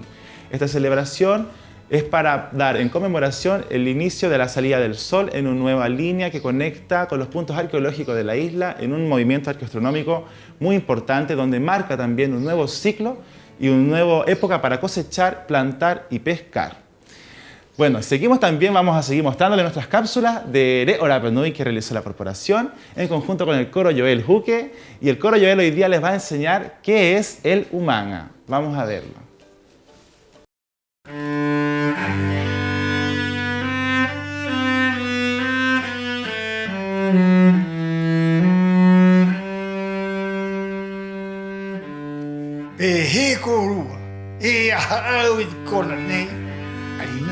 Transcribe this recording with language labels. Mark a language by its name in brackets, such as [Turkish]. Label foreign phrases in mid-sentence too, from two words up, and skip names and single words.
[Spanish] Esta celebración es para dar en conmemoración el inicio de la salida del sol en una nueva línea que conecta con los puntos arqueológicos de la isla en un movimiento arqueoastronómico muy importante donde marca también un nuevo ciclo y una nueva época para cosechar, plantar y pescar. Bueno, seguimos también, vamos a seguir mostrándole nuestras cápsulas de Re o Rapa Nui que realizó la corporación en conjunto con el coro Joel Juque, y el coro Joel hoy día les va a enseñar qué es el umanga. Vamos a verlo. [Rapanui] He korua, e ahau I kona nei, arina.